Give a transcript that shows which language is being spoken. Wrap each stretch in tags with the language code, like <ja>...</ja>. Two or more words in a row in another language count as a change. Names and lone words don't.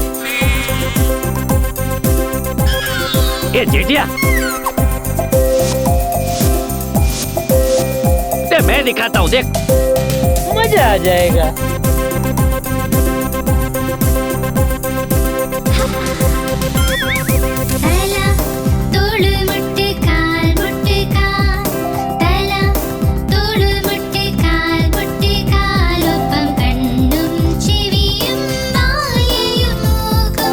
<hi>ये जेठिया, मैं दिखाता हूँ, देख मजा आ जाएगा।</hi> <ml>തല തോള് മുട്ട് കാൽ മുട്ട് കാൽ. തല തോള് മുട്ട് കാൽ മുട്ട് കാൽ. ഒപ്പം കണ്ണും ചെവിയും വായയും മൂക്കും.</ml>